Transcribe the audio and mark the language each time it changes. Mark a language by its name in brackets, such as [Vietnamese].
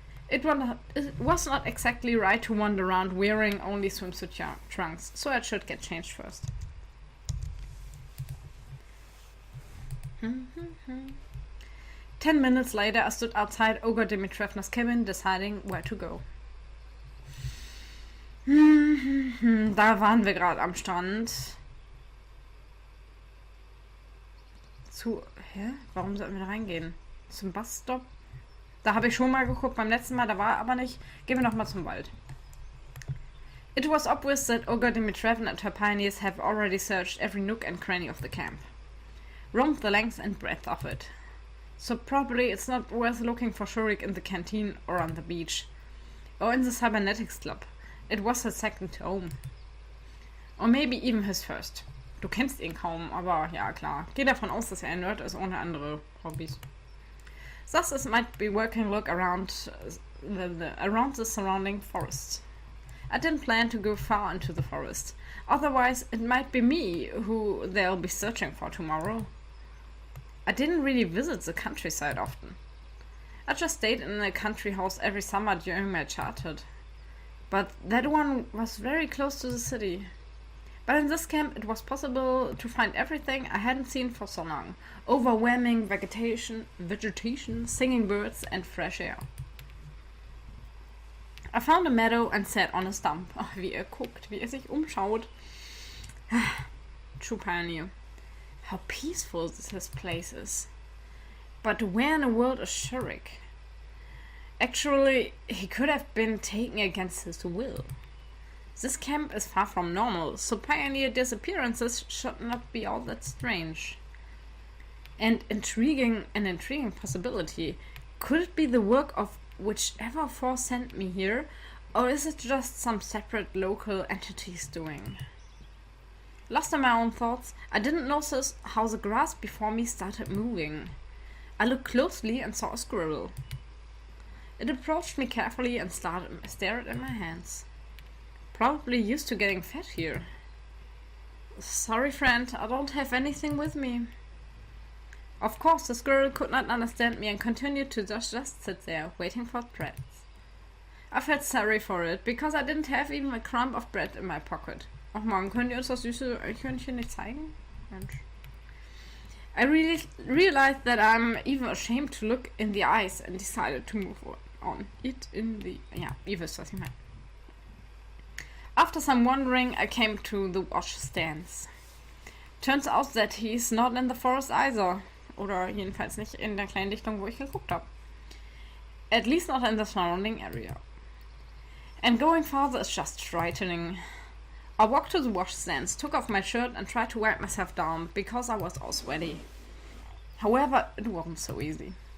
[English] It was not exactly right to wander around wearing only swimsuit trunks, so I should get changed first. 10 minutes later, I stood outside Olga Dimitrevna's cabin, deciding where to go. [German] Da waren wir gerade am Strand. Hä? Warum sollten wir da reingehen? Zum Busstop? Da habe ich schon mal geguckt beim letzten Mal, da war er aber nicht. Gehen wir nochmal zum Wald. [English] It was obvious that Olga Dimitrevna and her pioneers have already searched every nook and cranny of the camp. Roamed the length and breadth of it. So probably it's not worth looking for Shurik in the canteen or on the beach. Or in the cybernetics club. It was his second home. Or maybe even his first. [German] Du kennst ihn kaum, aber ja klar. Geh davon aus, dass er ein Nerd ist ohne andere Hobbys. [English] Thus it might be working look around the surrounding forest. I didn't plan to go far into the forest. Otherwise, it might be me who they'll be searching for tomorrow. I didn't really visit the countryside often. I just stayed in a country house every summer during my childhood. But that one was very close to the city. But in this camp it was possible to find everything I hadn't seen for so long. Overwhelming vegetation, singing birds and fresh air. I found a meadow and sat on a stump. [German] Oh, wie er guckt, wie er sich umschaut. [English] True pioneer. How peaceful this place is. But where in the world is Shurik? Actually, he could have been taken against his will. This camp is far from normal, so pioneer disappearances should not be all that strange. An intriguing possibility. Could it be the work of whichever force sent me here, or is it just some separate local entity's doing? Lost in my own thoughts, I didn't notice how the grass before me started moving. I looked closely and saw a squirrel. It approached me carefully and stared at my hands. Probably used to getting fed here. Sorry, friend, I don't have anything with me. Of course, the squirrel could not understand me and continued to just sit there, waiting for threats. I felt sorry for it, because I didn't have even a crumb of bread in my pocket. [German] Ach man, könnt ihr uns das süße Eichhörnchen nicht zeigen? Mensch. [English] I really realized that I'm even ashamed to look in the eyes and decided to move on. [German] Ihr wisst, was ich meine. [English] After some wandering, I came to the wash stands. Turns out that he's not in the forest either. [German] Oder jedenfalls nicht in der kleinen Lichtung, wo ich geguckt habe. [English] At least not in the surrounding area. And going farther is just frightening. I walked to the wash stands, took off my shirt and tried to wipe myself down, because I was all sweaty. However, it wasn't so easy.